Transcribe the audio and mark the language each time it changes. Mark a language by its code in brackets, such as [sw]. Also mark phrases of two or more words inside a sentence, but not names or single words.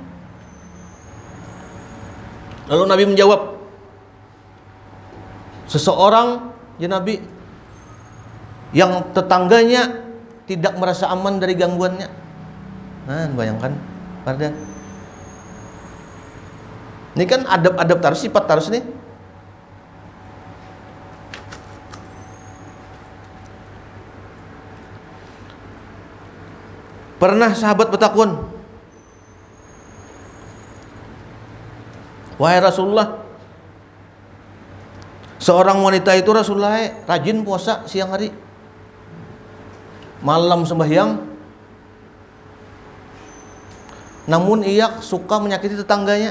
[id] Lalu Nabi menjawab, seseorang ya Nabi yang tetangganya tidak merasa aman dari gangguannya. Nah, bayangkan pada ini kan adab-adab tarus, sifat tarus nih. Pernah sahabat bertakun, wahai Rasulullah, seorang wanita itu Rasulullah rajin puasa siang hari, malam sembahyang, namun ia suka menyakiti tetangganya.